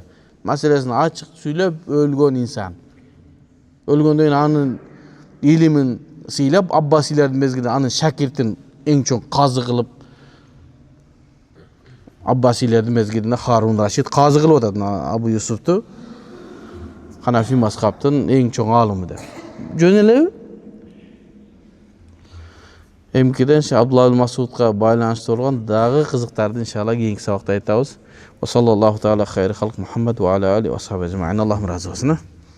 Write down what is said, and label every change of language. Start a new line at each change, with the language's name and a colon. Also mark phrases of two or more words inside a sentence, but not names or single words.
Kyrgyz: Маселесин ачык сүйлөп өлгөн инсан. Өлгөндөн кийин анын илимин сыйлап, Аббасилердин мезгилинде анын шакиртин эң чоң казы кылып, Аббасилердин мезгилинде Харун Рашид казы кылып атат Абу Юсуфту. Ханафи мазхабтын эң чоң аалымы деп. Жөн элеби? Эмкиден Абдулла Масудга байланыштуу болгон дагы кызыктарды иншалла кийинки сабакта айтабыз.
Arabic: وصلى الله تعالى خير خلق محمد وعلى آله وصحبه أجمعين.
Kyrgyz: Аллаху разы болсун.